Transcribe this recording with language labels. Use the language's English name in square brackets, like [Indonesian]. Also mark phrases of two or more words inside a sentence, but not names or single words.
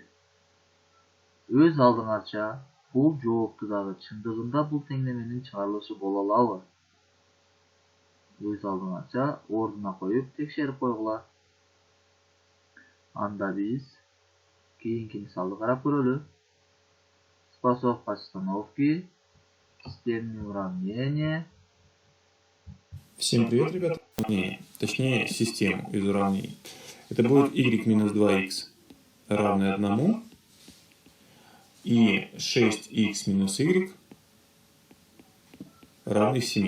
[Kyrgyz] Өз алдыңарча бул жоопту дагы чындыгында бул теңдеменин чыгарылышы боло алабы? Өз алдыңарча ордуна коюп текшерип койгула. Анда биз кийинки мисалды карап көрөлү. [Russian] Способ постановки, системные уравнения. Всем привет, ребята. Точнее, система из уравнений. Это будет y минус 2x равное 1 и 6x минус y равный 7.